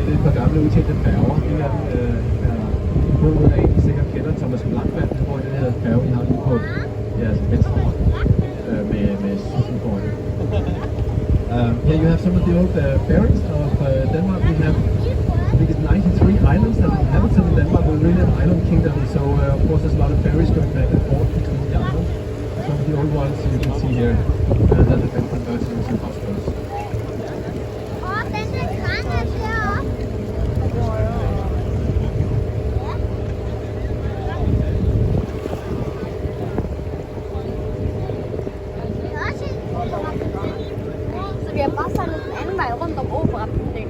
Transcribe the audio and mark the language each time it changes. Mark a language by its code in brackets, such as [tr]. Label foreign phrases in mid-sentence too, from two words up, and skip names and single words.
[da] par gamle udtjente færger. En af dem er en af I sikkert kender, Thomas Blackman, der bor i den her færge, I har lige på jeres venstre hånd med sussen foran. [en] Here you have some of the old ferries of Denmark. We have, I think it's 93 islands that are inhabited in Denmark. We're really an island kingdom, so of course there's a lot of ferries going back and forth between the islands. Some of the old ones you can see here that have been converted into hospitals. [da] Så vi har bare sejlet den anden vej rundt om operabygningen.